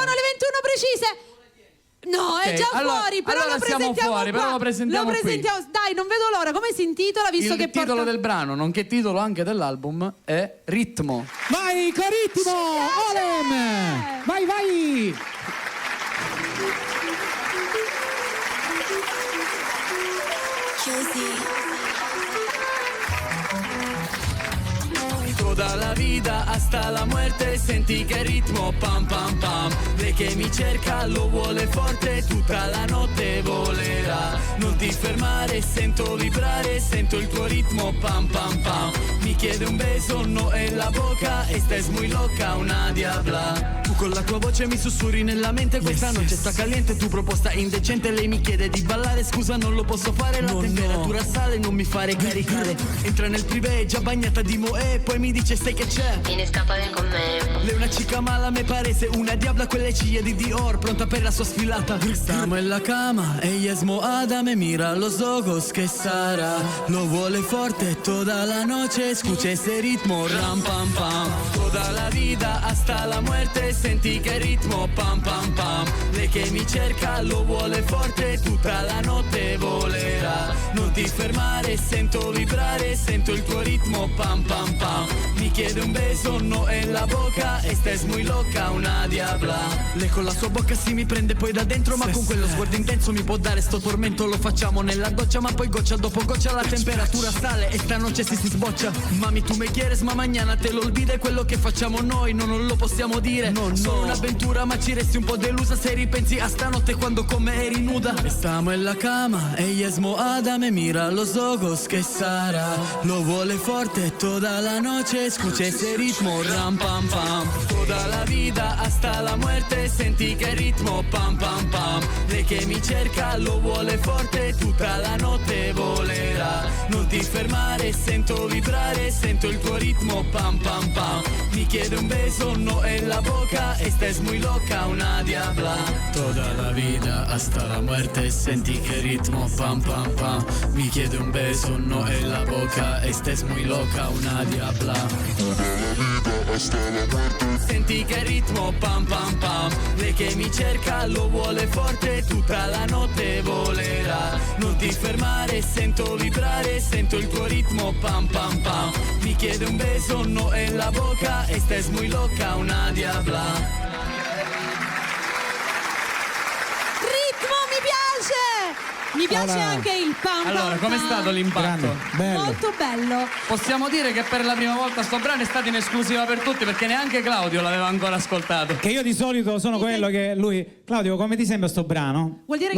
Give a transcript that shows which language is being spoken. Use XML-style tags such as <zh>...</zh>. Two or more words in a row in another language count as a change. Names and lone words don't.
<it>precise. No, è già fuori, però allora lo presentiamo siamo fuori, qua. però lo presentiamo qui. Dai, non vedo l'ora. Come si intitola, visto che il titolo del brano, nonché titolo anche dell'album, è Ritmo. Vai con Ritmo, Olem! Vai!</it> <es>Toda la vida hasta la muerte,</es> <it>senti che ritmo pam pam pam. Lei che mi cerca lo vuole forte, tutta la notte volerà. Non ti fermare, sento vibrare, sento il tuo ritmo pam pam pam. Mi chiede un</it> <es>beso, no en la boca, esta es muy loca, una diabla.</es> <it>Tu con la tua voce mi sussurri nella mente, questa noche sta caliente, tu proposta indecente. Lei mi chiede di ballare, scusa non lo posso fare, la temperatura sale, non mi fare caricare. Entra nel privé, già bagnata di moe, poi mi dice sai che c'è, vieni scappare con me.</it> <es>Lei una chica mala, me parece una diabla,</es> <it>quelle ciglia di Dior, pronta per la sua sfilata.</it> <es>Stiamo en la cama, ella es moada, me mira los ojos que Sara.</es> <it>Lo vuole forte</it> <es>toda la noche, escucha ese ritmo, ram pam pam. Toda la vida hasta la muerte,</es> <it>senti che ritmo, pam pam pam. Lei che mi cerca, lo vuole forte, tutta la notte volerà. Non ti fermare, sento vibrare, sento il tuo ritmo, pam pam pam. Mi chiede un</it> <es>beso, no en la boca, esta es muy loca, una diabla.</es> <it>Lei con la sua bocca si mi prende poi da dentro, ma con quello sguardo intenso mi può dare sto tormento. Lo facciamo nella doccia, ma poi goccia dopo goccia la temperatura sale e stanotte si sboccia.</it> <es>Mami tu me quieres, ma mañana te lo olvide.</es> <it>Quello che facciamo noi non lo possiamo dire. Solo un'avventura, ma ci resti un po' delusa se ripensi a stanotte quando con me eri nuda.</it> <es>Stiamo en la cama, ella es moada, me mira los ojos que Sara.</es> <it>Lo vuole forte</it> <es>toda la noche, escucha ese ritmo, ram pam pam. Toda la vida hasta la muerte,</es> <it>senti che ritmo, pam pam pam. Lei che mi cerca, lo vuole forte, tutta la notte volerà. Non ti fermare, sento vibrare, sento il tuo ritmo, pam pam pam. Mi chiede un</it> <es>beso, no en la boca, esta es muy loca, una diabla. Toda la vida hasta la muerte,</es> <it>senti che ritmo, pam pam pam. Mi chiede un</it> <es>beso, no en la boca, esta es muy loca, una diabla.</es> <it>Senti che ritmo, pam pam pam. Lei che mi cerca, lo vuole forte, tutta la notte volerà. Non ti fermare, sento vibrare, sento il tuo ritmo, pam pam pam. Mi chiede un</it> <es>beso, no en la boca, esta es muy loca, una diabla.</es> <it>Ritmo, mi piace! Mi piace anche il pam pam. Allora, com'è stato l'impatto? Bello. Molto bello. Possiamo dire che per la prima volta sto brano è stato in esclusiva per tutti, perché neanche Claudio l'aveva ancora ascoltato. Che io di solito sono quello che lui... Claudio, come ti sembra sto brano? Vuol dire</it>